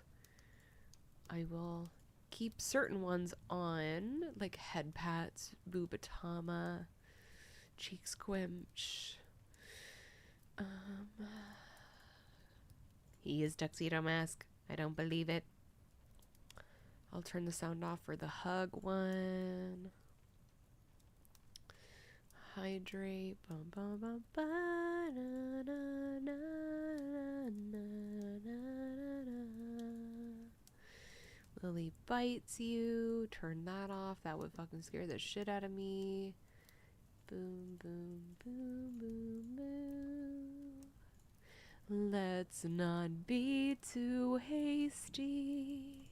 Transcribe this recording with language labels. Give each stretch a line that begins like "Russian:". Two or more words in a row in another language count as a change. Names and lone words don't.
English: I will keep certain ones on, like head pats, Boobatama, Cheek squinch. He is Tuxedo Mask. I don't believe it. I'll turn the sound off for the hug one. Hydrate. Bum, bum, bum, ba, na, na, na, na, na, na. Lily bites you. Turn that off. That would fucking scare the shit out of me. Boom, boom, boom, boom, boom. Let's not be too hasty.